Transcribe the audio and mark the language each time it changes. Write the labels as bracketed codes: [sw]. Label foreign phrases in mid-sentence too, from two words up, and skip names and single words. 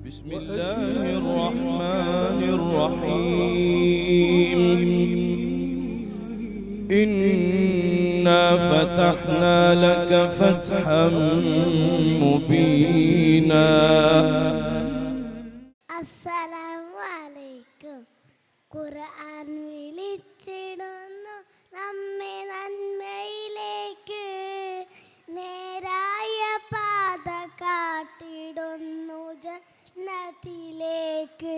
[ar] بسم الله الرحمن الرحيم إنا فتحنا لك فتحا مبينا. السلام عليكم. [ml] ഖുർആൻ വിളിച്ചിടുന്നു നമ്മെ നന്മയിലേക്ക്, നേരായ പാത കാട്ടിടുന്നു ജന്നത്തിലേക്ക്.